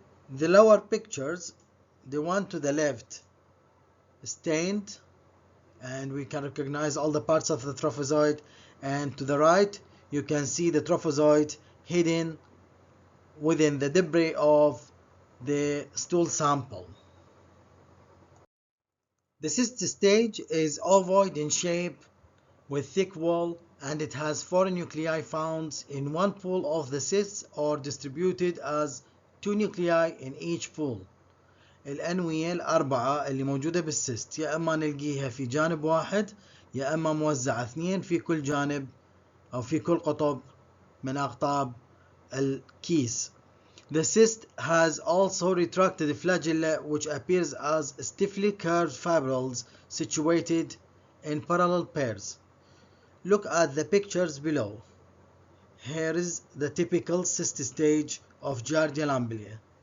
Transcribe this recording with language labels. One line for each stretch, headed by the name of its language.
English: The lower pictures, the one to the left, stained, and we can recognize all the parts of the trophozoite, and to the right you can see the trophozoite hidden within the debris of the stool sample. The cyst stage is ovoid in shape with thick wall, and it has 4 nuclei found in one pool of the cysts or distributed as 2 nuclei in each pool.
Arabic: الأنوية الأربعة اللي موجودة بالسيست يا إما نلقيها في جانب واحد يا إما موزعة 2 في كل جانب أو في كل قطب من أقطاب الكيس.
English: The cyst has also retracted flagella which appears as stiffly curved fibrils situated in parallel pairs. Look at the pictures below. Here is the typical cyst stage of giardial amblia.